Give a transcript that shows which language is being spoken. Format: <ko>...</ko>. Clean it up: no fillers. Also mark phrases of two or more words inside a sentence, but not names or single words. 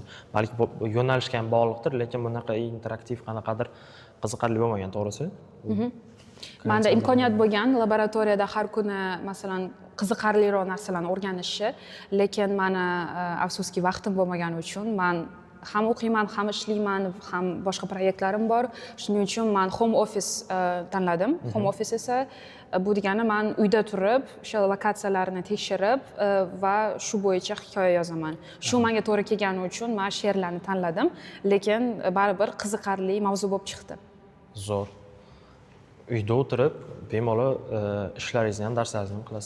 <uz>Balki yo'nalishga ham bog'liqdir, lekin bunaqa interaktiv qanaqadir qiziqarli bo'lmagan, to'g'risi. Menda imkoniyat bo'lgan laboratoriyada har kuni masalan qiziqarliroq narsalarni o'rganishni, lekin meni afsuski vaqtim bo'lmagani uchun men ham o'qiyman, ham ishlayman, ham boshqa proyektlarim bor. Shuning uchun men</uz> <en>home office</en> <uz>tanladim.</uz> <en>Home office</en> <uz>esa bu degani men uyda turib, o'sha lokatsiyalarni tekshirib va shu bo'yicha hikoya yozaman. Shu menga to'g'ri kelgani uchun men she'rlarni tanladim, lekin baribir qiziqarli mavzu bo'lib chiqdi. Zo'r. Uyda o'tirib, bemalol ishlaringizni ham, darslaringizni ham qilasiz.</uz>